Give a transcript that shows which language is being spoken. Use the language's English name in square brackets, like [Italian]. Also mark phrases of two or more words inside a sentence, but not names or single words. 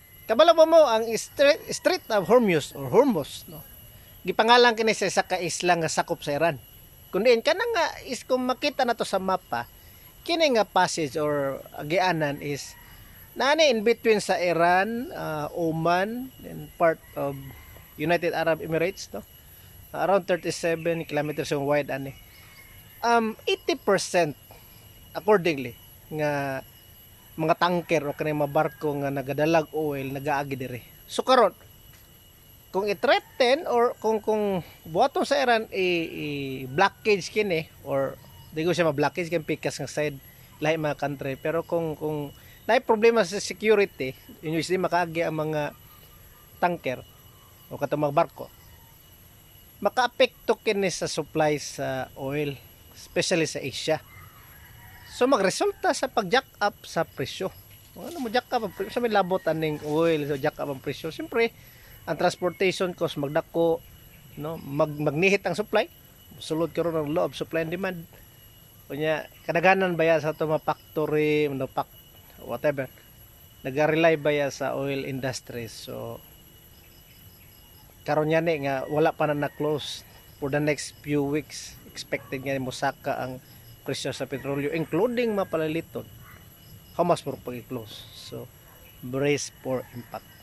[Cebuano] Kabalo mo ang Strait of Hormuz or Hormuz, no? Gipangalan kini sa ka isla nga sakop sa Iran. Kun diin kana nga is kung makita na to sa mapa, kini nga passage or agianan is nani [English] in between [Cebuano] sa Iran, Oman, and part of United Arab Emirates, no? Around 37 kilometers yung wide ani. 80% accordingly nga mga tanker o kanang mga barko nga nagadalag oil nagaagi dire. So karon kung i-threaten or kung buhaton sa Iran blockage kini or di ko siya ma-blockage kay pikas nga side lahi mga country, pero kung naay problema sa security usually makaagi ang mga tanker o katong mga barko, makaapekto kini sa supply sa oil especially sa Asia. So magresulta sa pag- [English] jack up [Cebuano] sa presyo. Ano mo [English] jack up [Cebuano] ang presyo? Sa may labot aning oil, so [English] jack up [Cebuano] ang presyo. Siyempre, ang transportation cost magdako, no? Magnihit ang supply. Sulod karon ang [English] law of supply and demand. [Cebuano] Kunya kadaghanan ba ya sa to mga factory, no, whatever. Naga-rely ba ya sa oil industry. So karon yan nga wala pa na [English] close for the next few weeks. [Cebuano] Expected nga mosaka ang presyo sa petrolyo including mapalaliton. [English] How much more pag-close? So brace for impact.